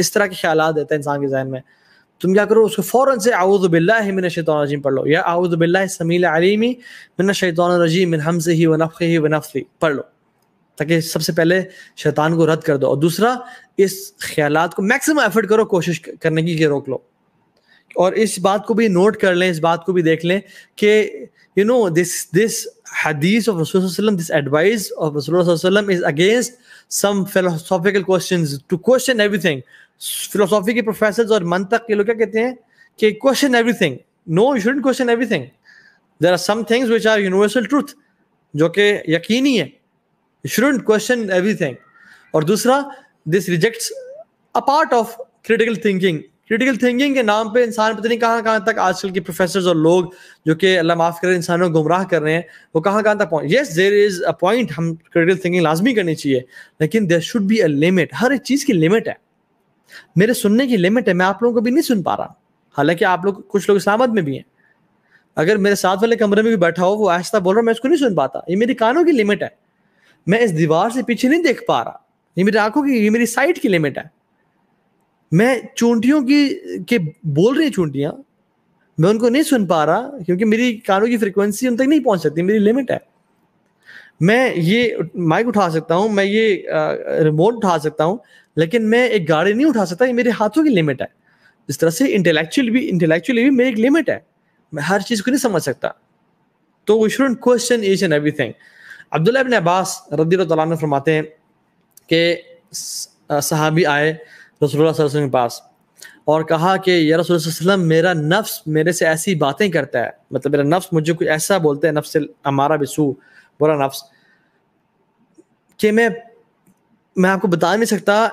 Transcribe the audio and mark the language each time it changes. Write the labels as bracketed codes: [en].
[ur] اس طرح کے خیالات دیتے ہیں انسان کے ذہن میں. تم کیا کرو, اس کو فوراً سے [ar] اعوذ باللہ من الشیطان الرجیم [ur] پڑھ لو, یا [ar] اعوذ باللہ السمیع العلیم من الشیطان الرجیم من ہمزہ ونفخہ ونفثہ [ur] پڑھ لو, تاکہ سب سے پہلے شیطان کو رد کر دو. اور دوسرا, اس خیالات کو میکسیمم ایفرٹ کرو, کوشش کرنے کی کہ روک لو. اور اس بات کو بھی نوٹ کر لیں, اس بات کو بھی دیکھ لیں کہ [en] this hadith of Rasul sallallahu alaihi wasallam, this advice of Rasul sallallahu alaihi wasallam is against some philosophical questions, to question everything. [ur] فلسفی کے پروفیسرز اور منطق کے لوگ کیا کہتے ہیں کہ [en] question everything. No, you shouldn't question everything. There are some things which are universal truth, [ur] جو کہ یقینی ہے. [en] You shouldn't question everything. [ur] اور دوسرا, [en] this rejects a part of critical thinking. [ur] Critical thinking کے نام پہ انسان پتہ نہیں کہاں تک آج کل کے پروفیسرز اور لوگ جو کہ اللہ معاف کرے انسانوں کو گمراہ کر رہے ہیں, وہ کہاں تک پہنچ. [en] Yes, there is a point, [ur] ہم [en] critical thinking [ur] لازمی کرنی چاہیے, لیکن [en] there should be a limit. [ur] ہر ایک چیز کی لمٹ ہے. میرے سننے کی لمٹ ہے, میں آپ لوگوں کو بھی نہیں سن پا رہا, حالانکہ آپ لوگ کچھ لوگ اسلام میں بھی ہیں. اگر میرے ساتھ والے کمرے میں بھی بیٹھا ہو, وہ آہستہ بول رہا, میں اس کو نہیں سن پاتا. یہ میری کانوں کی لمٹ ہے. میں اس دیوار سے پیچھے نہیں دیکھ پا رہا, یہ میری آنکھوں کی, یہ میری سائٹ کی لمٹ ہے. میں چونٹیوں کی بول رہی چونٹیاں, میں ان کو نہیں سن پا رہا کیونکہ میری کانوں کی فریکوینسی ان تک نہیں پہنچ سکتی, میری لمٹ ہے. میں یہ مائک اٹھا سکتا ہوں, میں یہ ریموٹ اٹھا سکتا ہوں, لیکن میں ایک گاڑی نہیں اٹھا سکتا, یہ میرے ہاتھوں کی لمٹ ہے. اس طرح سے انٹلیکچولی بھی میری ایک لمٹ ہے, میں ہر چیز کو نہیں سمجھ سکتا. تو [en] we shouldn't question each and everything. [ur] عبداللہ ابن عباس رضی اللہ تعالیٰ عنہ فرماتے ہیں کہ صحابی آئے رسول اللہ صلی اللہ علیہ وسلم کے پاس اور کہا کہ یا رسول اللہ صلی اللہ علیہ وسلم, میرا نفس میرے سے ایسی باتیں کرتا ہے, مطلب میرا نفس مجھے کچھ ایسا بولتا ہے, نفس امارہ بسو, برا نفس, کہ میں آپ کو بتا نہیں سکتا.